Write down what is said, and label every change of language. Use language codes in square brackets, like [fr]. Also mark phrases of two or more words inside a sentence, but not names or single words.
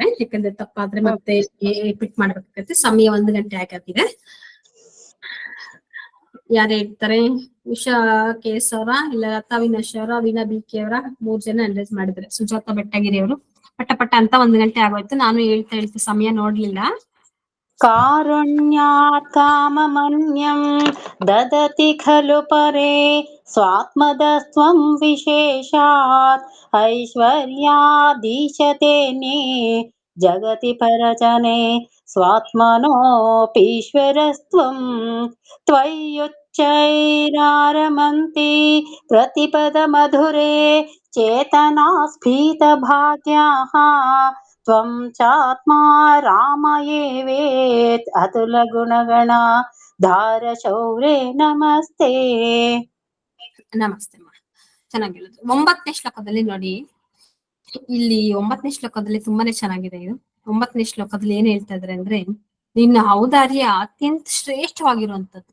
[kn] ಯಾಕಂದ್ರೆ ತಪ್ಪಾದ್ರೆ ಮತ್ತೆ ರಿಪೀಟ್ ಮಾಡ್ಬೇಕಾಗತ್ತೆ. ಸಮಯ 1 ಗಂಟೆ ಆಗಿದೆ. ಯಾರು ಹೇಳ್ತಾರೆ? ಉಷಾ KS ಅವರ, ಇಲ್ಲ ಲತಾ ವಿನಾಶ್ ಅವರ, ವೀಣಾ BK ಅವರ, 3 ಜನ ಅನಲೈಸ್ ಮಾಡಿದ್ದಾರೆ. ಸುಜಾತ ಬೆಟ್ಟಗಿರಿ ಅವರು ಪಟ ಅಂತ 1 ಗಂಟೆ ಆಗೋಯ್ತು. ನಾನು ಹೇಳ್ತಾ ಸಮಯ ನೋಡ್ಲಿಲ್ಲ. [sa] कारुण्यात् काममन्यं ददति खलु परे स्वात्मदस्त्वं विशेषात् ऐश्वर्यादीशतेने जगति परजने स्वात्मनोऽपीश्वरस्त्वं त्वय्युच्चैरारमन्ति प्रतिपदमधुरे चेतनास्फीतभाग्याः त्वं चात्मा रामयेवेत् अतुल गुणगण ಧಾರ ಶೌರ್ಯ ನಮಸ್ತೆ. [kn] ನಮಸ್ತೆ. ಚೆನ್ನಾಗಿ ಹೇಳಿದ್ರು. 9ನೇ ಶ್ಲೋಕದಲ್ಲಿ ನೋಡಿ, ಇಲ್ಲಿ 9ನೇ ಶ್ಲೋಕದಲ್ಲಿ ತುಂಬಾನೇ ಚೆನ್ನಾಗಿದೆ ಇದು. 9ನೇ ಶ್ಲೋಕದಲ್ಲಿ ಏನ್ ಹೇಳ್ತಾ ಇದಾರೆ ಅಂದ್ರೆ, ನಿನ್ನ ಔದಾರ್ಯ ಅತ್ಯಂತ ಶ್ರೇಷ್ಠವಾಗಿರುವಂತದ್ದು.